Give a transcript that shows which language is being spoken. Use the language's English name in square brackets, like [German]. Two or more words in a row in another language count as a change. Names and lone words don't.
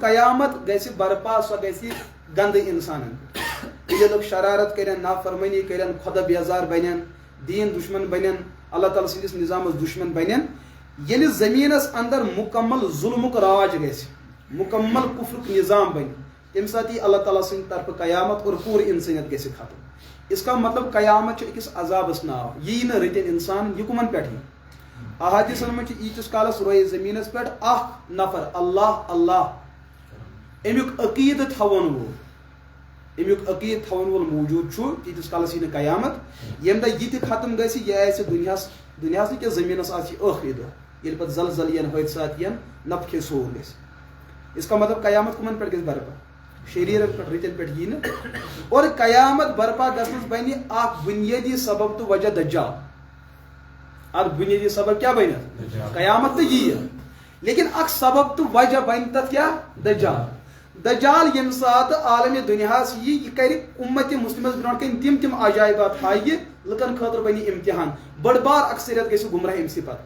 [Kashmiri] قیامت گژھِ برپا سۄ گژھِ گندٕ انسانن ییٚلہِ لُکھ شرارت کرن نافرمٲنی کرن خۄدا بیزار بنن دیٖن دُشمن بنن اللہ تعالیٰ سٕنٛدِس نظامس دُشمن بنن ییٚلہِ زٔمیٖنس اندر مکمل ظلمُک راج گژھِ مکمل کفرُک نظام بنہِ تمہِ ساتہٕ یی اللہ تعالیٰ سٕنٛدِ طرفہٕ قیامت اور پوٗرٕ انسٲنیت گژھِ ختم [Urdu] اس کا مطلب [Kashmiri] قیامت چھُ أکِس عذابس ناو یی نہٕ رٔتِتھ انسان یہِ کٕمن پٮ۪ٹھ یی احادیثن منٛز چھُ ییٖتِس کالس روزِ زٔمیٖنس پٮ۪ٹھ اکھ نفر اللہ اللہ امیُک عقیٖدٕ تھاون وول امیُک عقیٖدٕ تھاون وول موجوٗد چھُ تیٖتِس کالس یی نہٕ قیامت ییٚمہِ دۄہ یہِ تہِ ختم گژھِ یہِ آسہِ دُنیاہس نہٕ کینٛہہ زٔمیٖنس آسہِ یہِ ٲخری دۄہ ییٚلہِ پتہٕ زلزل یِن حٲدثات یِن نفہٕ کھے سور گژھِ [Urdu] اس کا مطلب [Kashmiri] قیامت کٕمن پٮ۪ٹھ گژھِ برپا شریرن پٮ۪ٹھ رٕتٮ۪ن پٮ۪ٹھ یی نہٕ اور قیامت برپا گژھنس بنہِ اکھ بُنیٲدی سبب تہٕ وجہ دجال اتھ بُنیٲدی سبب کیٛاہ بنہِ قیامت تہٕ ییہِ لیکن اکھ سبب تہٕ وجہ بنہِ تتھ کیٛاہ دجال دجال ییٚمہِ ساتہٕ عالمِ دُنیاہس یہِ کرِ اُمتِ مُسلمس برونٛٹھ کَنۍ تِم عجایبات ہایہِ لُکن خٲطرٕ بنہِ امتحان بٔڑ بار اکثریت گژھِ گمراہ أمسٕے پتہٕ